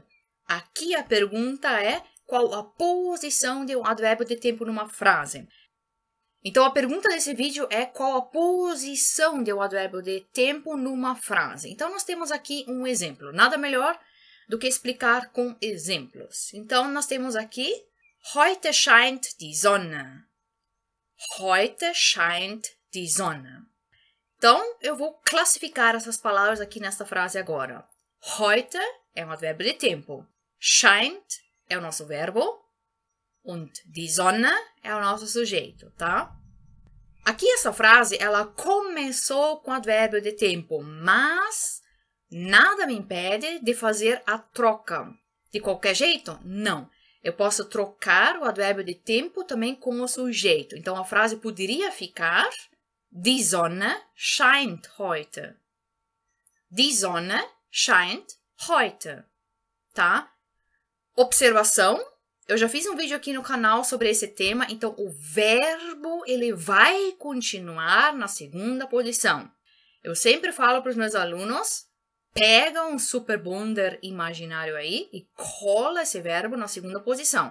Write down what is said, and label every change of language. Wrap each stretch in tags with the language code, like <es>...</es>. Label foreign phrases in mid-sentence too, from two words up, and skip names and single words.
<pt>Aqui a pergunta é: qual a posição de um advérbio de tempo numa frase? Então a pergunta desse vídeo é: qual a posição de um advérbio de tempo numa frase? Então nós temos aqui um exemplo, nada melhor do que explicar com exemplos. Então nós temos aqui:</pt> <de>Heute scheint die Sonne. Heute scheint die Sonne.</de> <pt>Então, eu vou classificar essas palavras aqui nesta frase agora. Heute é um advérbio de tempo. Scheint é o nosso verbo.</pt> <de>Und die Sonne</de> <pt>é o nosso sujeito, tá? Aqui essa frase, ela começou com advérbio de tempo, mas nada me impede de fazer a troca. De qualquer jeito? Não. Eu posso trocar o advérbio de tempo também com o sujeito. Então, a frase poderia ficar:</pt> <de>Die Sonne scheint heute. Die Sonne scheint heute.</de> <pt>Tá? Observação. Eu já fiz um vídeo aqui no canal sobre esse tema, então o verbo ele vai continuar na segunda posição. Eu sempre falo para os meus alunos: pega um superbonder imaginário aí e cola esse verbo na segunda posição.</pt>